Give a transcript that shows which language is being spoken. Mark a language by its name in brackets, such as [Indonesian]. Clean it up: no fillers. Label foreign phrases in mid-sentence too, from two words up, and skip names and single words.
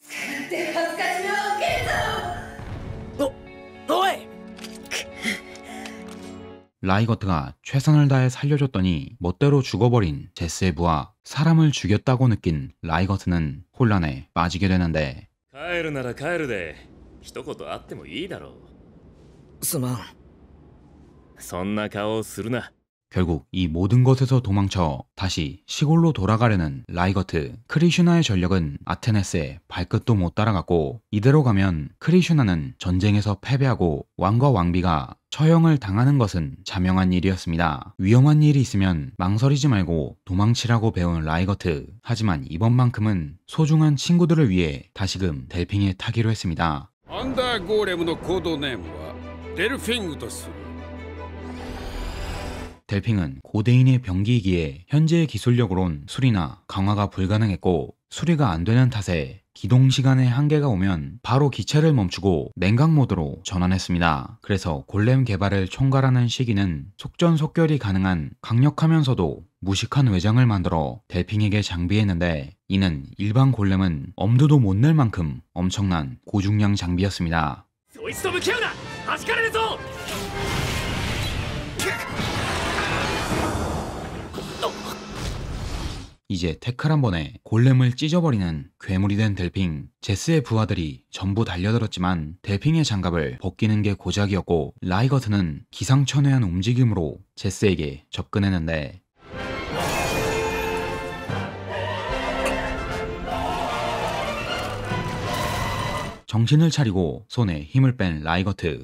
[Japanese] おい [Korean] 라이거트가 최선을 다해 살려줬더니 멋대로 죽어버린 제스의 부하. 사람을 죽였다고 느낀 라이거트는 혼란에 빠지게 되는데 [Japanese] 帰るなら帰るで一言あってもいいだろう。すまん。そんな顔をするな。 [Korean] 결국 이 모든 것에서 도망쳐 다시 시골로 돌아가려는 라이거트. 크리슈나의 전력은 아테네스의 발끝도 못 따라갔고 이대로 가면 크리슈나는 전쟁에서 패배하고 왕과 왕비가 처형을 당하는 것은 자명한 일이었습니다. 위험한 일이 있으면 망설이지 말고 도망치라고 배운 라이거트. 하지만 이번만큼은 소중한 친구들을 위해 다시금 델핑에 타기로 했습니다. [Japanese] アンダーゴーレムのコードネームはデルフィングとする。 [Korean] 델핑은 고대인의 병기이기에 현재의 기술력으론 수리나 강화가 불가능했고 수리가 안 되는 탓에 기동 시간에 한계가 오면 바로 기체를 멈추고 냉각 모드로 전환했습니다. 그래서 골렘 개발을 총괄하는 시기는 속전속결이 가능한 강력하면서도 무식한 외장을 만들어 델핑에게 장비했는데 이는 일반 골렘은 엄두도 못 낼 만큼 엄청난 고중량 장비였습니다. [Japanese] そいつと向き合うな。弾かれるぞ。 [Korean] 이제 태클 한 번에 골렘을 찢어버리는 괴물이 된 델핑. 제스의 부하들이 전부 달려들었지만 델핑의 장갑을 벗기는 게 고작이었고 라이거트는 기상천외한 움직임으로 제스에게 접근했는데 정신을 차리고 손에 힘을 뺀 라이거트.